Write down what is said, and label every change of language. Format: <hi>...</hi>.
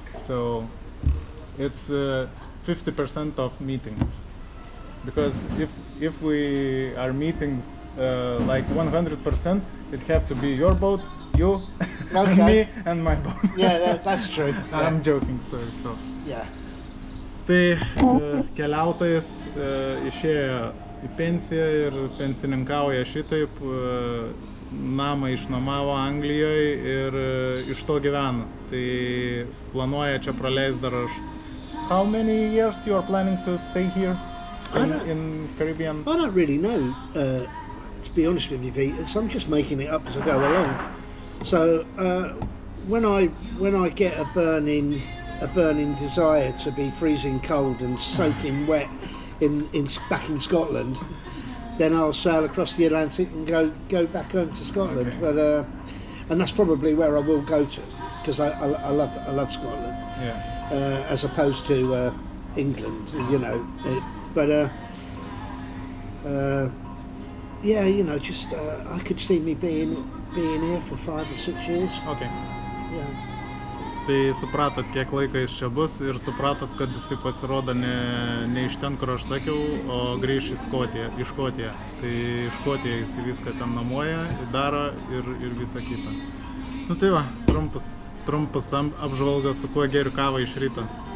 <en>So it's 50% of meeting. Because if we are meeting like 100%, it have to be your boat, you, me and my boat. Yeah, that's true. I'm joking, sorry. So. Yeah.</en> <lt>Tai keliautojas išėjo į pensiją ir pensininkauja šitaip, namą išnuomavo Anglijoje ir iš to gyvena. Tai planuoja čia praleist dar aš.</lt> <en>How many years you are planning to stay here in Caribbean? I don't really know, to be honest with you, Vitas. I'm just making it up as I go along. So when I get a burning desire to be freezing cold and soaking wet back in Scotland, then I'll sail across the Atlantic and go back home to Scotland. Okay. But and that's probably where I will go to, because I love Scotland. Yeah. As opposed to England, you know. Yeah, you know, just I could see me being here for 5 or 6 years. Okay. Yeah.</en> <lt>Tai supratot, kiek laiko jis čia bus ir supratot, kad jisai pasirodo ne iš ten, kur aš sakiau, o grįš į Škotiją. Tai Škotiją jis viską ten namuoja, daro ir visą kitą. Nu tai va, trumpas apžvalgas, su kuo geriu kavą iš ryto.</lt>